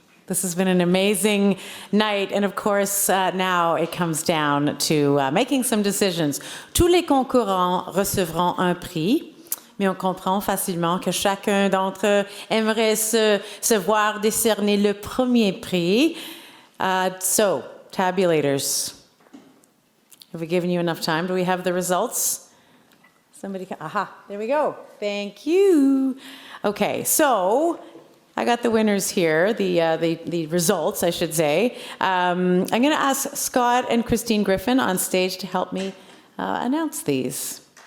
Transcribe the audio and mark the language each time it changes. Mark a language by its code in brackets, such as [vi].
[en] This has been an amazing night. And of course, now it comes down to making some decisions. [fr] Tous les concurrents recevront un prix, mais on comprend facilement que chacun d'entre eux aimerait se voir décerner le premier prix. [en] So, tabulators. Have we given you enough time? Do we have the results? Somebody, aha, there we go. Thank you. Okay, so I got the winners here, the results, I should say. I'm going to ask Scott and Christine Griffin on stage to help me announce these.